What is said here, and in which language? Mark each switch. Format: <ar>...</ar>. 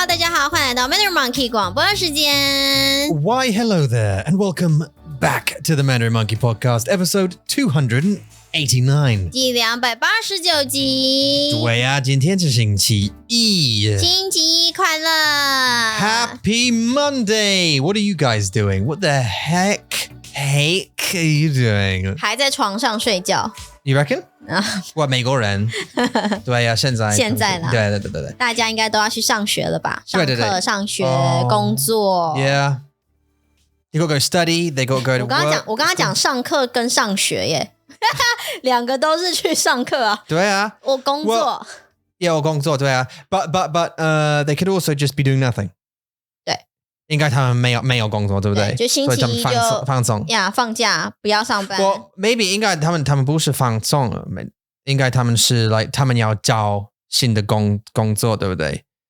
<zh>好，欢迎来到 Mandarin Monkey 广播时间。</zh> <en>Why, hello there, and welcome back to the Mandarin Monkey Podcast, episode 289.</en> <zh>第289集。对啊，今天是星期一。星期一快乐</zh> <en>Happy Monday! What are you guys doing? What the heck are you doing?</en> <zh>还在床上睡觉。</zh> <en>You reckon?</en> <zh>哇，美国人。对啊，现在啦。对。大家应该都要去上学了吧？上课、对上学、工作。</zh> <en>Yeah. They got to go study. They got to go to work.</en> <zh>我刚刚讲上课跟上学耶，两个都是去上课啊。对啊。我工作。 Yeah, 我工作，对啊。</zh> <en>But they could also just be doing nothing.</en> <zh>对。应该他们没有工作，对不对？就星期一就放松呀，放假不要上班。</zh> <en>Well, maybe</en> <zh>应该他们不是放松，应该他们是 like 他们要找新的工作，对不对？</zh>